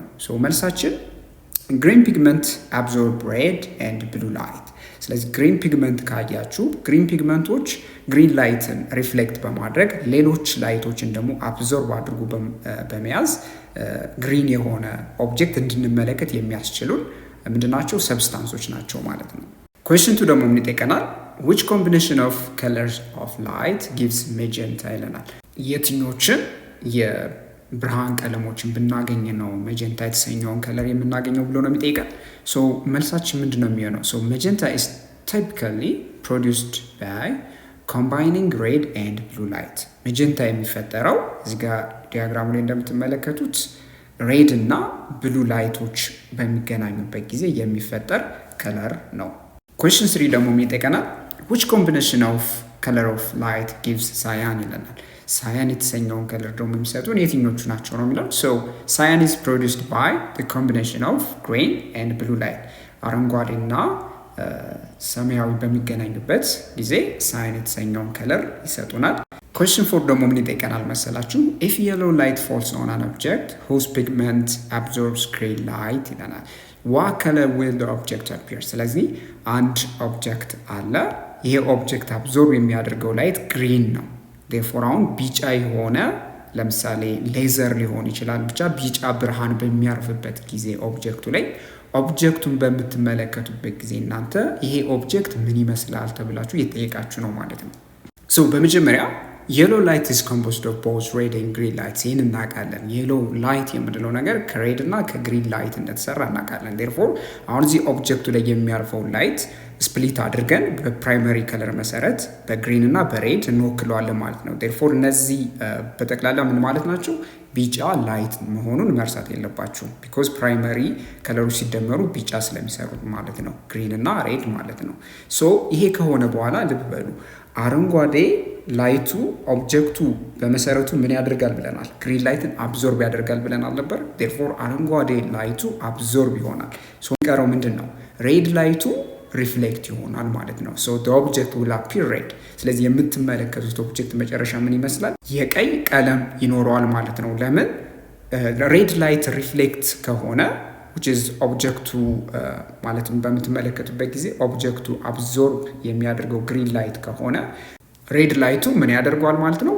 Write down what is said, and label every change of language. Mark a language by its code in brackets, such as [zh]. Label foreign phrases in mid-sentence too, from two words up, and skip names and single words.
[am] መልሳችን [en] green pigment absorb red and blue light። [am] ስለዚህ [en] green pigment [am] ካያችሁ [en] green pigments green light reflect [am] በማድረግ ሌሎች ላይቶችን ደግሞ አብዞርብ አድርጎ በመያዝ ግሪን የሆነ ኦብጀክት እንድንመለከት የሚያስችሉን ምንድናቸው? ሰብስታንሶች ናቸው ማለት ነው። ኩዌስችን 2 ደግሞ ምን ይጠይቀናል? [en] which combination of colors of light gives magenta [am] ይለናል። የትኞችን የብርሃን ቀለሞችን ብናገኝ ነው magenta የተሰኘውን ከለር የምናገኘው ብሎ ነው የሚጠይቀን። መልሳችን ምንድን ነው የሚሆነው? [en] magenta is typically produced by combining red and blue light። [am] magenta የሚፈጠረው እዚህ ጋር ዲያግራሙ ላይ እንደምትመለከቱት ሬድ እና [en] blue lights [am] በሚገናኙበት ጊዜ የሚፈጠር ከለር ነው። ኩዌስችን 3 ደግሞ ምን ይጠይቀናል? [en] which combination of color of light gives cyan [am] ይለናል። ሳያን የተሰኘውን ከለር ደግሞ የሚሰጡን የትኞቹ ናቸው ነው የሚለው። [en] cyan is produced by the combination of green and blue light። [am] አረንጓዴ እና ሰማያዊ በሚገናኙበት ጊዜ ሳያን የተሰኘውን ከለር ይሰጡናል። ኩዌስችን 4 ደግሞ ምን ይጠይቀናል መሰላችሁ? [en] if yellow light falls on an object whose pigment absorbs green light ይለናል። what color will the object appear? [am] ስለዚህ አንድ ኦብጀክት አለ። ይሄ ኦብጀክት አብዞርብ የሚያደርገው ላይት ግሪን ነው። therefore አሁን ቢጫ የሆነ ለምሳሌ ሌዘር ሊሆን ይችላል። ብቻ ቢጫ ብርሃን በሚያርፍበት ጊዜ ኦብጀክቱ ላይ ኦብጀክቱን በምትመለከቱበት ጊዜ እናንተ ይሄ ኦብጀክት ምን ይመስላል ተብላችሁ እየጠየቃችሁ ነው ማለት ነው። በመጀመሪያ [en] yellow light is composed of both red and green lights። [am] ይህን እናውቃለን። [en] yellow light [am] የምንለው ነገር ከሬድ እና ከግሪን ላይት እንደተሰራ እናውቃለን። therefore አሁን እዚህ ኦብጀክቱ ላይ የሚያርፈው ላይት ስፕሊት አድርገን [en] primary color [am] መሰረት በግሪን እና በሬድ እንወክለዋለን ማለት ነው። therefore እነዚህ በጠቅላላ ምን ማለት ናቸው? ቢጫ ላይት መሆኑን መርሳት የለባችሁም። [en] because primary colors [am] ሲደመሩ ቢጫ ስለሚሰሩ ማለት ነው፣ ግሪን እና ሬድ ማለት ነው። ይሄ ከሆነ በኋላ ልብ በሉ አረንጓዴ ላይቱ ኦብጀክቱ በመሰረቱ ምን ያደርጋል ብለናል? [en] green light [am] አብዞርብ ያደርጋል ብለናል ነበር። therefore አረንጓዴ ላይቱ አብዞርብ ይሆናል። የሚቀረው ምንድን ነው? [en] red light reflect [am] ይሆናል ማለት ነው። [en] the object will appear red። [am] ስለዚህ የምትመለከቱት ኦብጀክት መጨረሻ ምን ይመስላል? የቀይ ቀለም ይኖረዋል ማለት ነው። ለምን? [en] red light reflect [am] ከሆነ [en] which is [am] ኦብጀክቱ ማለትም በምትመለከቱበት ጊዜ ኦብጀክቱ አብዞርብ የሚያደርገው [en] green light [am] ከሆነ [en] red light [am] ምን ያደርገዋል ማለት ነው?